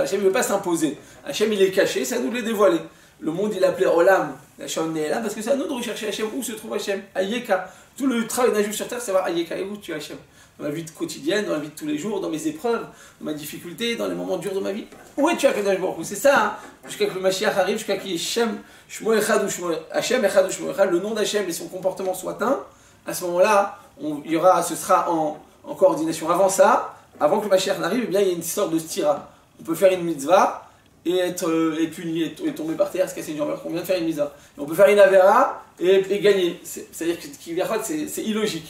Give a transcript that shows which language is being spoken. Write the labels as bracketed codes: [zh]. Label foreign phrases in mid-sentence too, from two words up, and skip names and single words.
[fr] Hachem ne veut pas s'imposer. Hachem il est caché, c'est à nous de les dévoiler. Le monde il appelé Olam, Hachem est là, parce que c'est à nous de rechercher Hachem. Où se trouve Hachem? Ayeka. Tout le travail d'un juif sur terre, c'est voir Ayeka. Et où tu es Hachem? Dans ma vie quotidienne, dans la vie de tous les jours, dans mes épreuves, dans ma difficulté, dans les moments durs de ma vie. Où es-tu [he] הקדוש ברוך הוא? [fr] C'est ça, hein, jusqu'à que le Mashiach arrive, jusqu'à qu'il y ait [he] שם, שמו אחד [fr] ou [he] שמו השם, אחד [fr] ou [he] שמו אחד, [fr] le nom d'Hachem et son comportement soit un. À ce moment-là, ce sera en coordination. Avant ça, avant que le Mashiach n'arrive, eh bien, il y a une sorte de stira. On peut faire une mitzvah et être puni et tomber par terre, se casser une jambe. On vient de faire une mitzvah. Et on peut faire une avera et gagner. C'est-à-dire que c'est illogique.